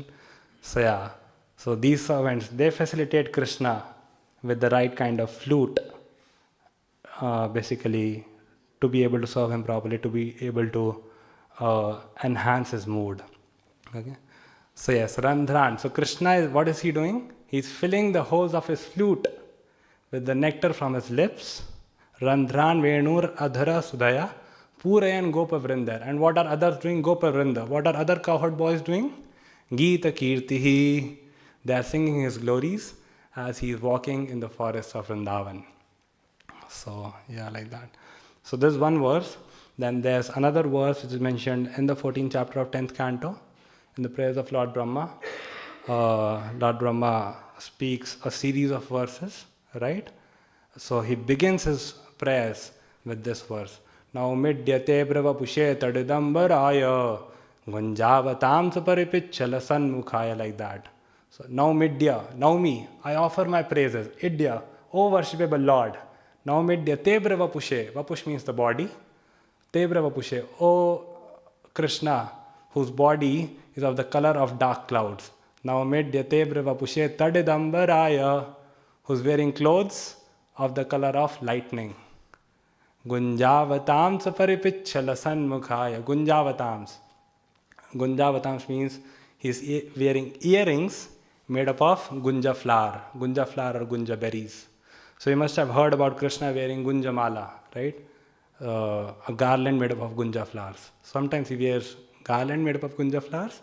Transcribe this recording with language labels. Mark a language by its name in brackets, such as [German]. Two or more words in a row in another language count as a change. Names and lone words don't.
[English] So yeah, so these servants, they facilitate Krishna with the right kind of flute, basically, to be able to serve him properly, to be able to enhance his mood. Okay. So yes, Randhran. So Krishna, what is he doing? He's filling the holes of his flute with the nectar from his lips. [Sanskrit] रन्ध्रान् वेणुर् अधर सुधया पूरयन् गोप वृन्दैः. [English] And what are others doing? [Sanskrit] गोप वृन्द. [English] What are other cowherd boys doing? [Sanskrit] गीत कीर्तिः. [English] They are singing his glories as he is walking in the forests of Vrindavan. So yeah, like that. So this is one verse. Then there's another verse which is mentioned in the 14th chapter of 10th canto in the prayers of Lord Brahma. Lord Brahma speaks a series of verses, right? So he begins his prayers with this verse. [Sanskrit] नौमीड्य ते अभ्र वपुषे तडिदम्बराय गुञ्जावतंस परिपिच्छल सन्मुखाय, [English] like that. So [Sanskrit] नौमीड्य, [English] now me, I offer my praises. Idya, O worshipable Lord. [Sanskrit] नौमीड्य ते अभ्र वपुषे. [English] Vapush means the body. [Sanskrit] ते अभ्र वपुषे. [English] O Krishna, whose body is of the color of dark clouds. [Sanskrit] नौमीड्य ते अभ्र वपुषे तडिदम्बराय, [English] who's wearing clothes of the color of lightning. [Sanskrit] गुञ्जावतंस परिपिच्छल सन्मुखाय. [English] Gunjavatams. Gunjavatams means he's wearing earrings made up of gunja flower. Gunja flower or gunja berries. So you must have heard about Krishna wearing [Sanskrit] गुञ्जा माला, [English] right? A garland made up of gunja flowers. Sometimes he wears garland made up of gunja flowers.